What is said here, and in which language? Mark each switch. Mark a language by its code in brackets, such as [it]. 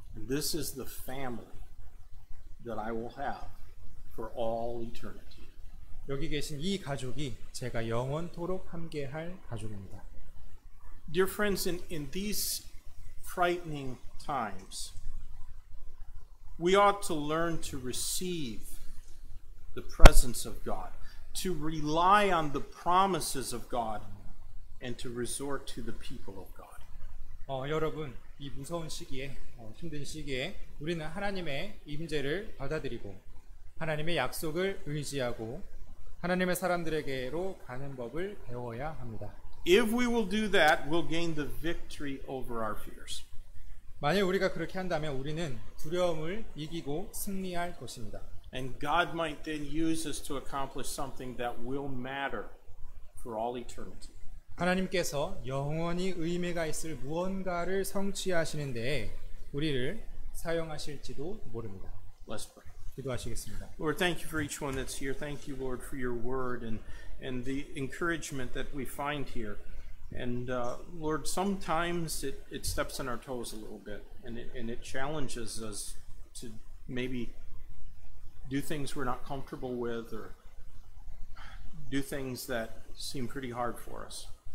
[en] And this is the family that I will have for all eternity. [ko] 여기 계신 이 가족이 제가 영원토록 함께할 가족입니다. [en] Dear friends, in these frightening times, we ought to learn to receive the presence of God, to rely on the promises of God, and to resort to the people of God. [ko] 여러분, 이 무서운 시기에, 힘든 시기에 우리는 하나님의 임재를 받아들이고 하나님의 약속을 의지하고 하나님의 사람들에게로 가는 법을 배워야 합니다. [en] If we will do that, we'll gain the victory over our fears. [ko] 만약 우리가 그렇게 한다면 우리는 두려움을 이기고 승리할 것입니다. [en] And God might then use us to accomplish something that will matter for all eternity. [ko] 하나님께서 영원히 의미가 있을 무언가를 성취하시는 데에 우리를 사용하실지도 모릅니다. [en] Let's pray. [ko] 기도하시겠습니다. [en] Lord, thank you for each one that's here. Thank you, Lord, for your word and the encouragement that we find here. And Lord, sometimes it steps on our toes a little bit, and it challenges us to maybe do things we're not comfortable with or do things that seem pretty hard for us.